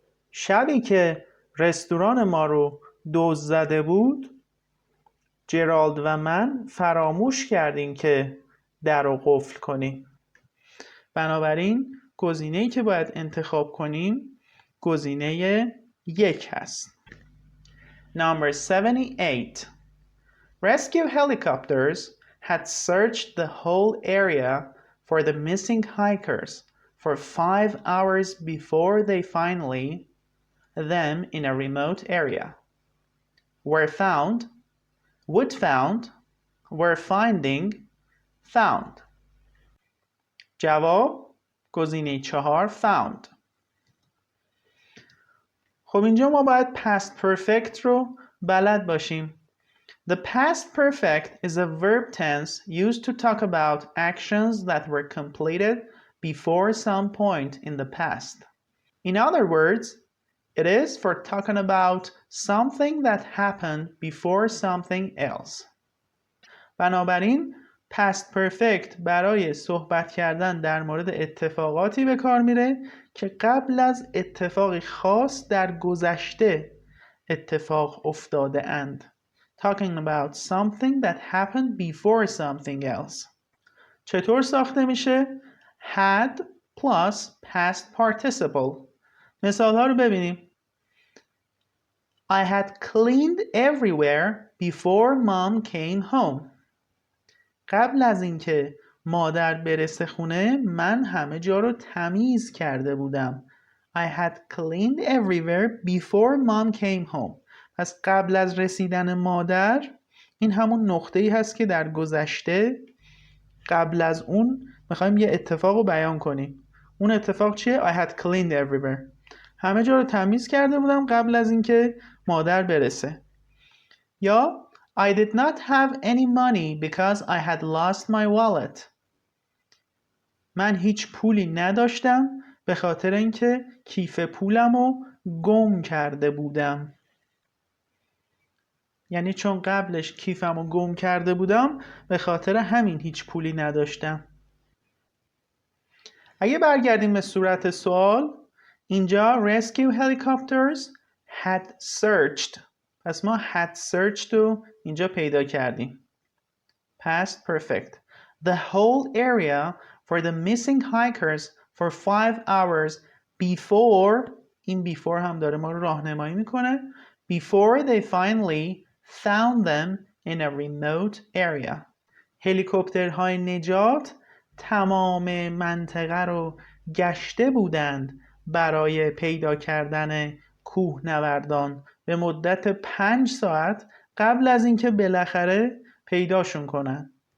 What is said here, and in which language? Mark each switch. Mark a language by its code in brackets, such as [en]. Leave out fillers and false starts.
[fa] شبی که رستوران ما رو دزد زده بود جرالد و من فراموش کردیم که در رو قفل کنیم. بنابراین گزینه‌ای که باید انتخاب کنیم گزینه 1 هست. [en] Number 78. Rescue helicopters had searched the whole area for the missing hikers for 5 hours before they finally, them in a remote area, were found, would found, were finding, found. [fa] جواب گزینه 4 found. خب اینجا ما باید past perfect رو بلد باشیم. [en] The past perfect is a verb tense used to talk about actions that were completed before some point in the past. In other words, it is for talking about something that happened before something else. [fa] بنابراین past perfect برای صحبت کردن در مورد اتفاقاتی به کار میره که قبل از اتفاقی خاص در گذشته اتفاق افتاده اند. [en] Talking about something that happened before something else. [fa] چطور ساخته میشه؟ [en] Had plus past participle. [fa] مثال ها رو ببینیم. [en] I had cleaned everywhere before mom came home. [fa] قبل از اینکه مادر برسه خونه من همه جا رو تمیز کرده بودم. [en] I had cleaned everywhere before mom came home. [fa] پس قبل از رسیدن مادر این همون نقطه‌ای هست که در گذشته قبل از اون میخوایم یه اتفاق رو بیان کنیم. اون اتفاق چیه؟ [en] I had cleaned everywhere. [fa] همه جا رو تمیز کرده بودم قبل از اینکه مادر برسه. [en] یا I did not have any money because I had lost my wallet. [fa] من هیچ پولی نداشتم به خاطر اینکه کیف پولم رو گم کرده بودم. یعنی چون قبلش کیفم رو گم کرده بودم به خاطر همین هیچ پولی نداشتم. اگه برگردیم به صورت سوال اینجا [en] rescue helicopters had searched. [fa] پس ما had searched رو اینجا پیدا کردیم. [en] Past perfect. The whole area for the missing hikers for 5 hours before. [fa] این before هم داره ما رو راهنمایی میکنه. [en] Before they finally found them in a remote area. [fa] هلیکوپترهای نجات تمام منطقه رو گشته بودند برای پیدا کردن کوهنوردان به مدت 5 ساعت قبل از اینکه بالاخره پیداشون کنن.